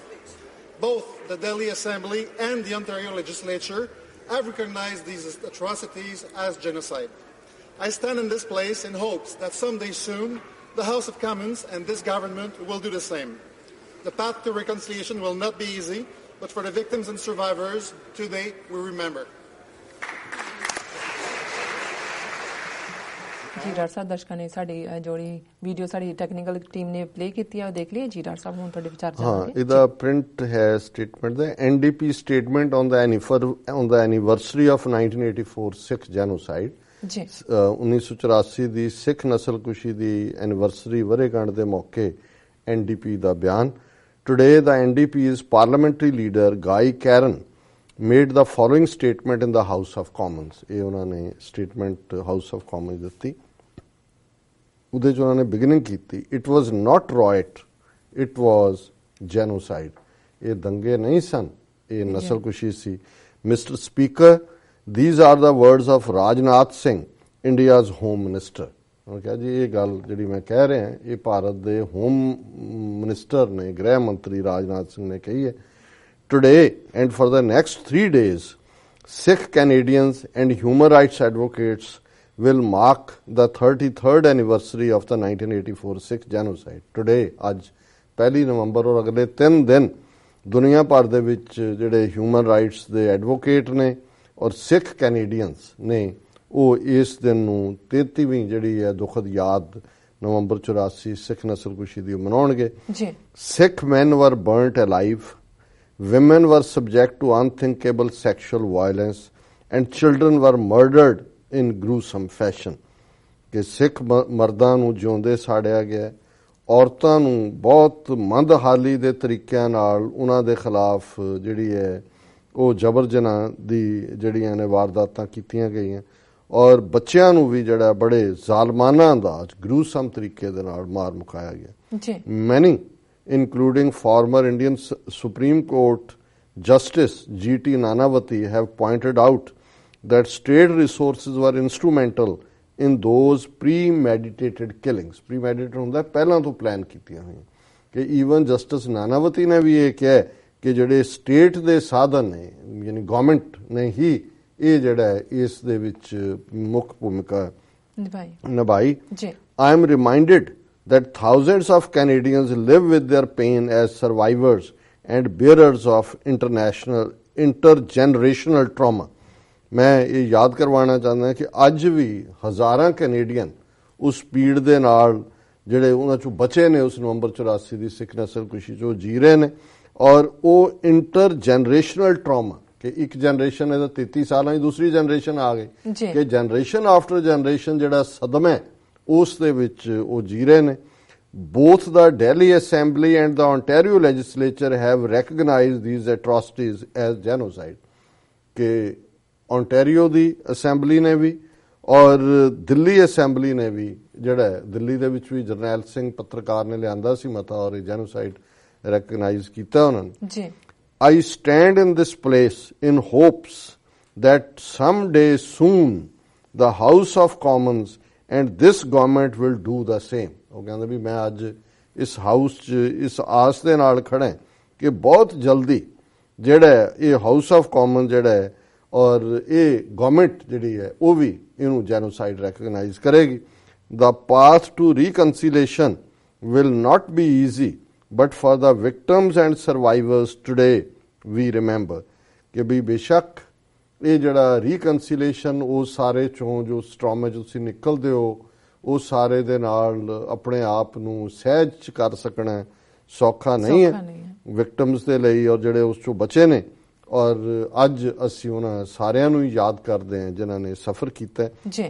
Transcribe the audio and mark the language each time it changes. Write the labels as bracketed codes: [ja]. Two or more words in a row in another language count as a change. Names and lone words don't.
[en] Both the Delhi Assembly and the Ontario Legislature have recognized these atrocities as genocide. I stand in this place in hopes that someday soon the House of Commons and this government will do the same. The path to reconciliation will not be easy, but for the victims and survivors, today we remember. [pa] ਜੀ ਡਾਕਟਰ ਸਾਹਿਬ, ਦਰਸ਼ਕਾਂ ਨੇ ਸਾਡੀ ਜਿਹੜੀ ਵੀਡੀਓ ਸਾਡੀ [en] technical team [pa] ਨੇ ਪਲੇ ਕੀਤੀ ਹੈ ਉਹ ਦੇਖ ਲਈ। ਜੀ ਡਾਕਟਰ ਸਾਹਿਬ, ਹੁਣ ਤੁਹਾਡੇ ਵਿਚਾਰ ਜਾਣਾਂਗੇ। ਇਹਦਾ ਪ੍ਰਿੰਟ ਹੈ ਸਟੇਟਮੈਂਟ ਦਾ [en] NDP statement on the anniversary of 1984 Sikh genocide. [pa] 1984 ਦੀ ਸਿੱਖ ਨਸਲਕੁਸ਼ੀ ਦੀ ਐਨੀਵਰਸਰੀ ਵਰ੍ਹੇਗੰਢ ਦੇ ਮੌਕੇ NDP ਦਾ ਬਿਆਨ। [en] Today, the NDP's parliamentary leader, Guy Caron, made the following statement in the House of Commons. [pa] ਇਹ ਉਹਨਾਂ ਨੇ ਸਟੇਟਮੈਂਟ ਹਾਊਸ ਆਫ ਕਾਮਨਸ ਦਿੱਤੀ। ਉਹਦੇ 'ਚ ਉਹਨਾਂ ਨੇ ਬਿਗਨਿੰਗ ਕੀਤੀ, [en] It was not riot, it was genocide. [pa] ਇਹ ਦੰਗੇ ਨਹੀਂ ਸਨ, ਇਹ ਨਸਲਕੁਸ਼ੀ ਸੀ। [en] Mister Speaker, these are the words of Rajnath Singh, India's Home Minister. [pa] ਉਹਨਾਂ ਕਿਹਾ ਜੀ ਇਹ ਗੱਲ ਜਿਹੜੀ ਮੈਂ ਕਹਿ ਰਿਹਾ ਇਹ ਭਾਰਤ ਦੇ [en] Home Minister [pa] ਨੇ, ਗ੍ਰਹਿ ਮੰਤਰੀ ਰਾਜਨਾਥ ਸਿੰਘ ਨੇ ਕਹੀ ਹੈ। [en] Today and for the next 3 days, Sikh Canadians and human rights advocates will mark the 33rd anniversary of the 1984 Sikh genocide. Today, [pa] ਅੱਜ 1 ਨਵੰਬਰ ਔਰ ਅਗਲੇ 3 ਦਿਨ ਦੁਨੀਆ ਭਰ ਦੇ ਵਿੱਚ ਜਿਹੜੇ [en] human rights [pa] ਦੇ ਐਡਵੋਕੇਟ ਨੇ ਔਰ ਸਿੱਖ ਕੈਨੇਡੀਅਨਸ ਨੇ ਉਹ ਇਸ ਦਿਨ ਨੂੰ 33ਵੀਂ ਜਿਹੜੀ ਹੈ ਦੁਖਦ ਯਾਦ ਨਵੰਬਰ 84 ਸਿੱਖ ਨਸਲਕੁਸ਼ੀ ਦੀ ਮਨਾਉਣਗੇ। [en] ਸਿੱਖ men were burnt alive, women were subject to unthinkable sexual violence, and children were murdered in gruesome fashion. [pa] ਕਿ ਸਿੱਖ ਮਰਦਾਂ ਨੂੰ ਜਿਉਂਦੇ ਸਾੜਿਆ ਗਿਆ, ਔਰਤਾਂ ਨੂੰ ਬਹੁਤ ਮੰਦਹਾਲੀ ਦੇ ਤਰੀਕਿਆਂ ਨਾਲ ਉਹਨਾਂ ਦੇ ਖਿਲਾਫ ਜਿਹੜੀ ਹੈ ਉਹ ਜਬਰ ਜਨਾਹ ਦੀ ਜਿਹੜੀਆਂ ਨੇ ਵਾਰਦਾਤਾਂ ਕੀਤੀਆਂ ਗਈਆਂ, ਔਰ ਬੱਚਿਆਂ ਨੂੰ ਵੀ ਜਿਹੜਾ ਬੜੇ ਜ਼ਾਲਮਾਨਾ ਅੰਦਾਜ਼ ਗਰੂਸਮ ਤਰੀਕੇ ਦੇ ਨਾਲ ਮਾਰ ਮੁਕਾਇਆ ਗਿਆ। [en] ਮੈਨੀ including former Indian Supreme Court Justice G.T. Nanavati have pointed out that state resources were instrumental in those premeditated killings. [pa] Premeditated ਹੁੰਦਾ ਪਹਿਲਾਂ ਤੋਂ ਪਲਾਨ ਕੀਤੀਆਂ ਹੋਈਆਂ ਕਿ ਈਵਨ ਜਸਟਿਸ ਨਾਨਾਵਤੀ ਨੇ ਵੀ ਇਹ ਕਿਹਾ ਕਿ ਜਿਹੜੇ ਸਟੇਟ ਦੇ ਸਾਧਨ ਨੇ ਯਾਨੀ ਗਵਰਨਮੈਂਟ ਨੇ ਹੀ ਇਹ ਜਿਹੜਾ ਇਸ ਦੇ ਵਿੱਚ ਮੁੱਖ ਭੂਮਿਕਾ ਨਿਭਾਈ। [en] I am reminded that thousands of Canadians live with their pain as survivors and bearers of intergenerational trauma. [pa] ਮੈਂ ਇਹ ਯਾਦ ਕਰਵਾਉਣਾ ਚਾਹੁੰਦਾ ਕਿ ਅੱਜ ਵੀ ਹਜ਼ਾਰਾਂ ਕੈਨੇਡੀਅਨ ਉਸ ਪੀੜ ਦੇ ਨਾਲ ਜਿਹੜੇ ਉਹਨਾਂ ਚੋਂ ਬਚੇ ਨੇ ਉਸ ਨਵੰਬਰ 84 ਦੀ ਸਿੱਖ ਨਸਲਕੁਸ਼ੀ 'ਚੋਂ ਜੀ ਰਹੇ ਨੇ, ਔਰ ਉਹ [en] intergenerational trauma [pa] ਕਿ ਇੱਕ ਜਨਰੇਸ਼ਨ ਇਹਦਾ 33 ਸਾਲਾਂ ਦੀ ਦੂਸਰੀ ਜਨਰੇਸ਼ਨ ਆ ਗਈ ਕਿ [en] generation after generation [pa] ਜਿਹੜਾ ਸਦਮਾ ਉਸ ਦੇ ਵਿੱਚ ਉਹ ਜੀ ਰਹੇ ਨੇ। [en] Both the Delhi Assembly and the Ontario legislature have recognized these atrocities as genocide. [pa] ਕਿ ਓਂਟਾਰੀਓ ਦੀ ਅਸੈਂਬਲੀ ਨੇ ਵੀ ਔਰ ਦਿੱਲੀ ਅਸੈਂਬਲੀ ਨੇ ਵੀ ਜਿਹੜਾ ਦਿੱਲੀ ਦੇ ਵਿੱਚ ਵੀ ਜਰਨੈਲ ਸਿੰਘ ਪੱਤਰਕਾਰ ਨੇ ਲਿਆਂਦਾ ਸੀ ਮਤਾ ਔਰ [en] genocide recognize [pa] ਕੀਤਾ ਉਨ੍ਹਾਂਨੇ ਜੀ [en] I stand in this place in hopes that someday soon the House of Commons and this government will do the same. [pa] ਉਹ ਕਹਿੰਦੇ ਵੀ ਮੈਂ ਅੱਜ ਇਸ ਹਾਊਸ 'ਚ ਇਸ ਆਸ ਦੇ ਨਾਲ ਖੜਾ ਕਿ ਬਹੁਤ ਜਲਦੀ ਜਿਹੜਾ ਇਹ ਹਾਊਸ ਆਫ ਕਾਮਨ ਜਿਹੜਾ ਹੈ ਔਰ ਇਹ ਗਵਰਨਮੈਂਟ ਜਿਹੜੀ ਹੈ ਉਹ ਵੀ ਇਹਨੂੰ [en] genocide recognize [pa] ਕਰੇਗੀ. [en] The path to reconciliation will not be easy, but for the victims and survivors today we remember [pa] ਕਿ ਵੀ ਬੇਸ਼ੱਕ ਇਹ ਜਿਹੜਾ ਰੀਕਨਸੀਲੇਸ਼ਨ ਉਹ ਸਾਰੇ ਚੋਂ ਜੋ ਸਟ੍ਰੋਮੇ 'ਚ ਤੁਸੀਂ ਨਿਕਲਦੇ ਹੋ ਉਹ ਸਾਰੇ ਦੇ ਨਾਲ ਆਪਣੇ ਆਪ ਨੂੰ ਸਹਿਜ ਕਰ ਸਕਣਾ ਸੌਖਾ ਨਹੀਂ ਹੈ ਵਿਕਟਮਸ ਦੇ ਲਈ ਔਰ ਜਿਹੜੇ ਉਸ ਚੋਂ ਬਚੇ ਨੇ ਔਰ ਅੱਜ ਅਸੀਂ ਉਹਨਾਂ ਸਾਰਿਆਂ ਨੂੰ ਹੀ ਯਾਦ ਕਰਦੇ ਹਾਂ ਜਿਨ੍ਹਾਂ ਨੇ ਸਫਰ ਕੀਤਾ ਜੀ.